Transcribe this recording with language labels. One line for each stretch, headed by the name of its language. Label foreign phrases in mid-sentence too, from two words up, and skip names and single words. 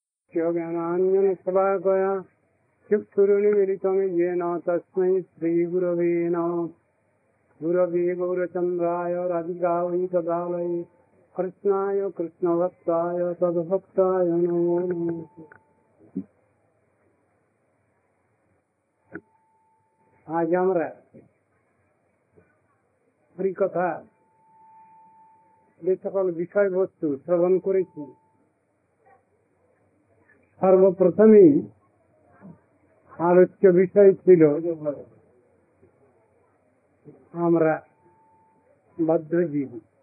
Sanskrit: ज्ञानाञ्जनशलाकया चक्षुरुन्मीलितं येन तस्मै श्रीगुरवे नमः। गुरवे गौरचन्द्राय राधिकायै तदालये कृष्णाय कृष्णभक्ताय तद्भक्ताय नमो नमः।
Bangla: আজ আমরা হরিকথা যে সকল বিষয়বস্তু শ্রবণ করেছি, সর্বপ্রথমেই আলোচ্য বিষয় ছিল আমরা বদ্ধজীবী।